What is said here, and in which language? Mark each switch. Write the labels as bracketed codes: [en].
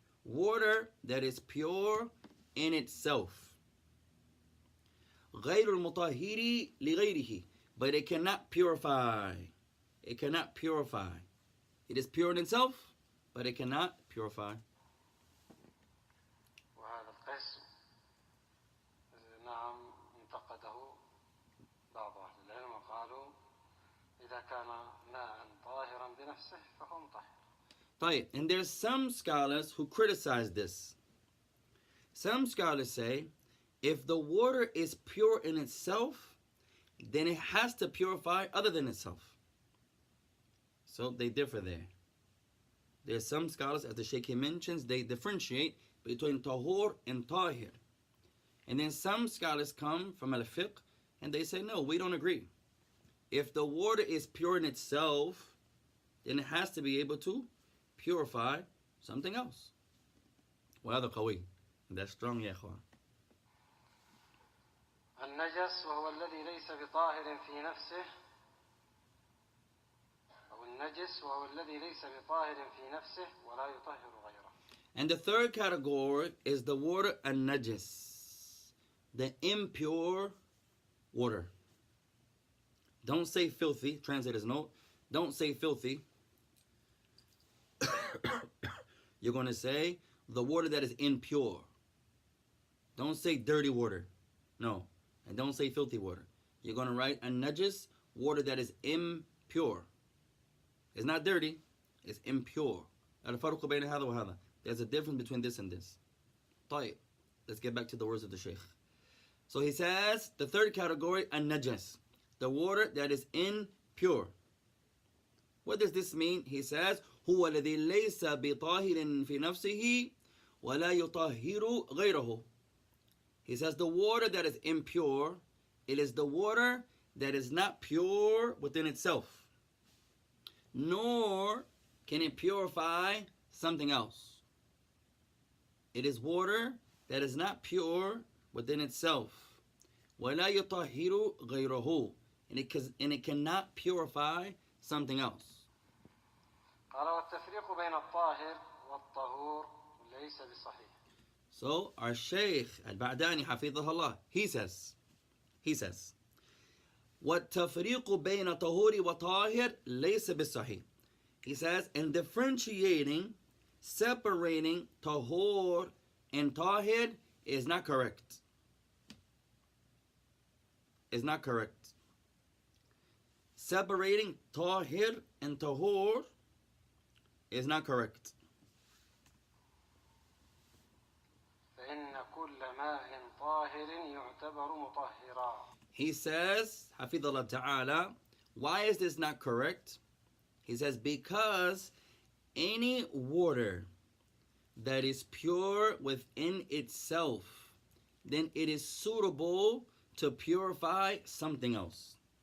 [en] Water that is pure in itself. [ar] غير المطهر لغيره. [en] But it cannot purify. It cannot purify. It is pure in itself, but it cannot purify. [ar] وهذا القسم نعم انتقده بعض أهل العلم وقالوا إذا كان ماء طاهرا بنفسه فهو مطهر. طيب, [en] and there's some scholars who criticize this. Some scholars say if the water is pure in itself, then it has to purify other than itself. So they differ there. There's some scholars, as the Shaikh mentions, they differentiate between tahur and tahir. And then some scholars come from al-fiqh and they say, no, we don't agree. If the water is pure in itself, then it has to be able to purify something else. [ar] وهذا قوي. [en] That's strong [ar] يا إخوان. النجس وهو الذي ليس بطاهر في نفسه، أو النجس وهو الذي ليس بطاهر في نفسه ولا يطهر غيره. [en] And the third category is the water an-najis, the impure water. Don't say filthy. Translator's note. Don't say filthy. You're going to say the water that is impure. Don't say dirty water. No. And don't say filthy water. You're going to write an-najis, water that is impure. It's not dirty. It's impure. There's a difference between this and this. [ar] طيب. [en] Let's get back to the words of the Shaykh. So he says, the third category, an-najis, the water that is impure. What does this mean? He says, [ar] هو الذي ليس بطاهر في نفسه ولا يطهر غيره. [en] He says the water that is impure, it is the water that is not pure within itself, nor can it purify something else. It is water that is not pure within itself. [ar] ولا يطهر غيره. [en] And it cannot purify something else. [ar] قال والتفريق بين الطاهر والطهور ليس بصحيح. [en] So our Shaykh al-Ba'dani [ar] حفظه الله, [en] he says [ar] والتفريق بين طهور وطاهر ليس بالصحيح. [en] He says, and differentiating, separating tahor and tahir is not correct. Is not correct. Separating tahir and tahor is not correct. [ar] فإن كل ماء طاهر يعتبر مطهرا. [en] He says, Hafidhullah Ta'ala, why is this not correct? He says, because any water that is pure within itself, then it is suitable to purify something else.